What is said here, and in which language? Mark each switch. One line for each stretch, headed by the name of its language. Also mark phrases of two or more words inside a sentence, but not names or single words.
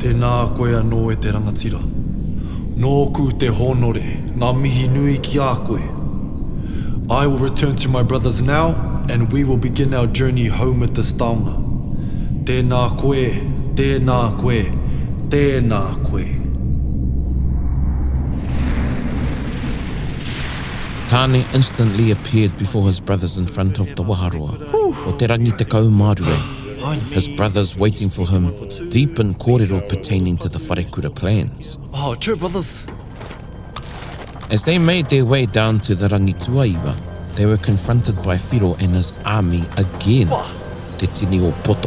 Māori: Tēnā koe anō e te rangatira. Nōku te honore, ngā mihi nui ki a koe.
English: I will return to my brothers now, and we will begin our journey home with this taonga.
Māori: Tēnā koe, tēnā koe, tēnā koe.
English: Tāne instantly appeared before his brothers in front of the waharua,
Māori: o te rangi te kaumarue.
English: His brothers waiting for him, deep in kōrero pertaining to the wharekura plans. Oh, true, brothers. As they made their way down to the Rangiātea, they were confronted by Whiro and his army again, Te Tini o Poto.